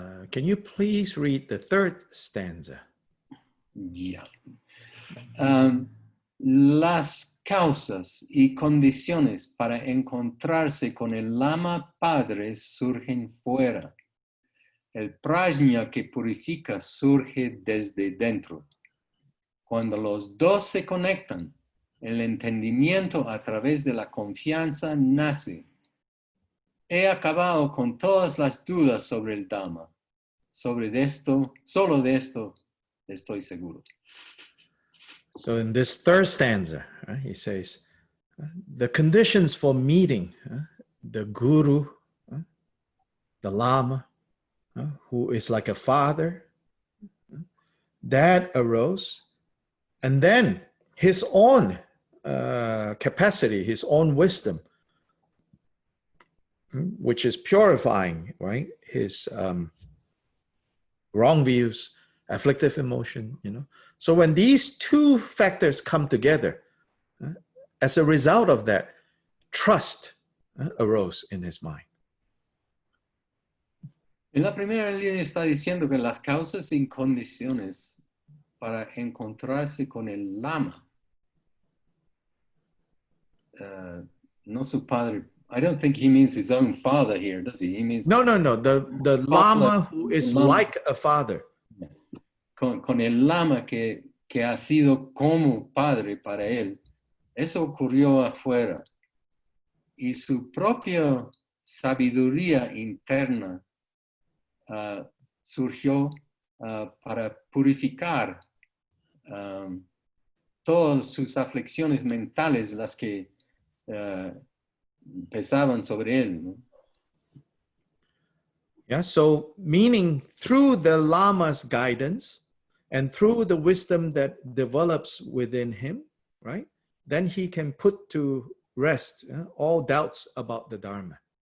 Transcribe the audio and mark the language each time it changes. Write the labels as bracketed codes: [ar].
[en] Can you please read the third stanza? Yeah. [es] Las causas y condiciones para encontrarse con el Lama Padre surgen fuera. El prajna que purifica surge desde dentro. Cuando los dos se conectan, el entendimiento a través de la confianza nace. He acabado con todas las dudas sobre el Dhamma. Solo de esto estoy seguro. [en] So in this third stanza, he says, the conditions for meeting the Guru, the Lama, who is like a father, that arose. And then his own capacity, his own wisdom, which is purifying, right? His wrong views, afflictive emotion, So when these two factors come together, as a result of that, trust arose in his mind. [es] En la primera línea está diciendo que las causas y condiciones para encontrarse con el lama, no su padre. [en] I don't think he means his own father here, does he? He means No. The lama who is like a father. [es] Con el lama que ha sido como padre para él. Eso ocurrió afuera. Y su propia sabiduría interna surgió para purificar todas sus aflicciones mentales, las que pesaban sobre él, ¿no? [en] Yeah, so meaning through the lama's guidance and through the wisdom that develops within him, right? Then he can put to rest all doubts about the Dharma.